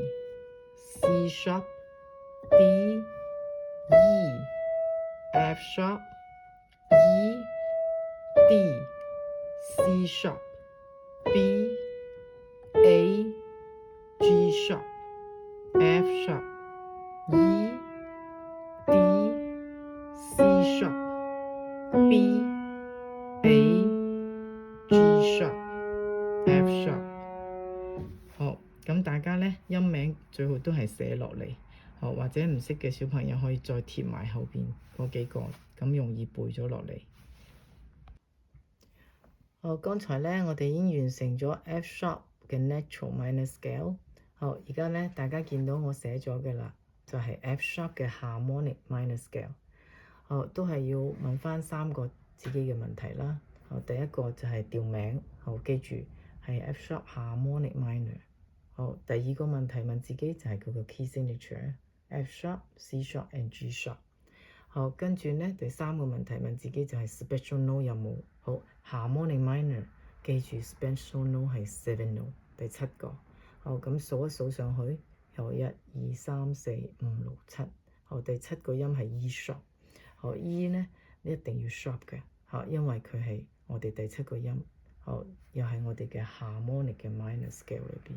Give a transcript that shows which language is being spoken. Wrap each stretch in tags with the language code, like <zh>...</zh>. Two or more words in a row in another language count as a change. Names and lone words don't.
<en>C sharp, D, E, F sharp, E, D, C sharp, B, A, G sharp, F sharp, E, D, C sharp, B, A, G sharp, F sharp。</en> <yue>好，咁大家咧音名最好都係寫落嚟，好，或者唔識嘅小朋友可以再貼埋後邊嗰幾個，咁容易背咗落嚟。好，剛才咧我哋已經完成咗</yue> <en>F sharp 嘅 natural minor scale。</en> <yue>好，而家咧大家見到我寫咗嘅啦，就係</yue> <en>F sharp</en> <yue>嘅</yue> <en>harmonic minor scale。</en> <yue>好，都係要問翻3個自己嘅問題啦。好，第一個就係調名，好，記住係</yue> <en>F sharp harmonic minor。</en> <yue>好，第二個問題問自己就係佢個</yue> <en>key signature F sharp, C sharp and G sharp。</en> <yue>好，跟住咧第3個問題問自己就係</yue> <en>special note</en> <yue>有冇？好，</yue> <en>harmonic minor，</en> <yue>記住</yue> <en>special note</en> <yue>係 7 note， 第7個。好，咁數一數上去，有1、2、3、4、5、6、7。好，第7個音係</yue> <en>E sharp。</en> <yue>好 ，E 咧你一定要 sharp 嘅，好，因為佢係我哋第7個音，好，又係我哋嘅 harmonic 嘅</yue> <en>minor scale</en> <yue>裏邊。</yue>